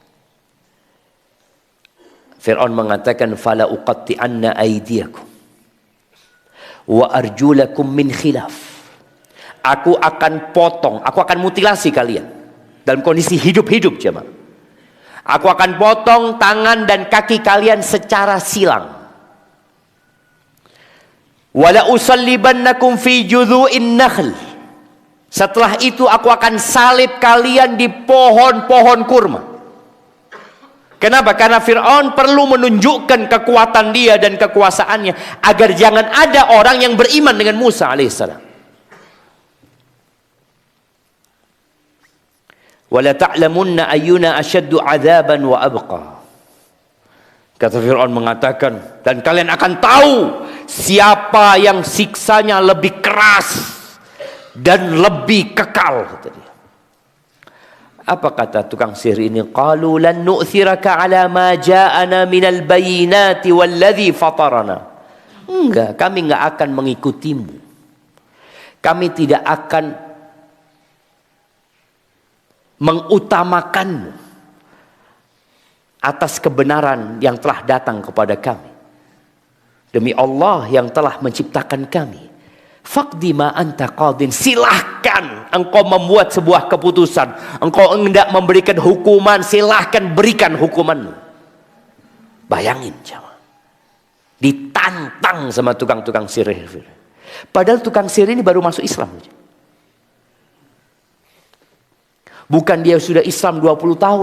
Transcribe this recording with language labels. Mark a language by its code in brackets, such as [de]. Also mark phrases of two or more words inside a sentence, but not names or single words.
[id] Fir'aun mengatakan [ar] فلأقطعن أيديكم وأرجلكم من خلاف. [id] Aku akan potong, aku akan mutilasi kalian dalam kondisi hidup-hidup, jemaah. Aku akan potong tangan dan kaki kalian secara silang. [ar] ولأصلبنكم في جذوع النخل. [id] Setelah itu aku akan salib kalian di pohon-pohon kurma. Kenapa? Karena Fir'aun perlu menunjukkan kekuatan dia dan kekuasaannya agar jangan ada orang yang beriman dengan Musa alaihissalam. [ar] ولتعلمن أينا أشد عذابا وأبقى. [id] Kata Fir'aun mengatakan, dan kalian akan tahu siapa yang siksanya lebih keras dan lebih kekal, kata dia. Apa kata tukang sihir ini? [ar] قالوا لن نؤثرك على ما جاءنا من البينات والذي فطرنا. [id] Enggak, kami enggak akan mengikutimu. Kami tidak akan mengutamakanmu atas kebenaran yang telah datang kepada kami. Demi Allah yang telah menciptakan kami. [ar] فاقض ما أنت قاض. [id] Silahkan engkau membuat sebuah keputusan. Engkau hendak memberikan hukuman, silahkan berikan hukumanmu. Bayangin, jemaah. Ditantang sama tukang-tukang sihir. Padahal tukang sihir ini baru masuk Islam. Bukan dia sudah Islam 20 tahun.